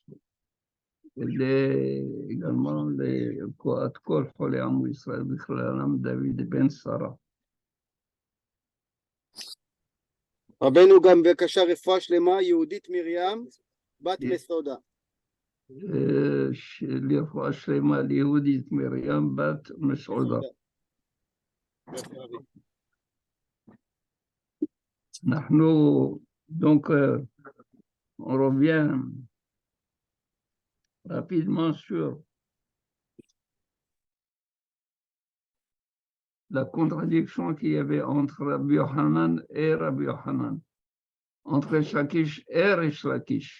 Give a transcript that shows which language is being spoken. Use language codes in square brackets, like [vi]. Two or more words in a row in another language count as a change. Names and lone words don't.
[he] également את כל חולי עמו ישראל בכללם דוד בן שרה. רבנו גם בבקשה רפואה שלמה, יהודית מרים, בת מסעודה. לרפואה שלמה ליהודית מרים, בת מסעודה. [fr] Donc, on revient rapidement sur la contradiction qu'il y avait entre Rabbi Yochanan et Rabbi Yochanan, entre Resh Lakish et Resh Lakish.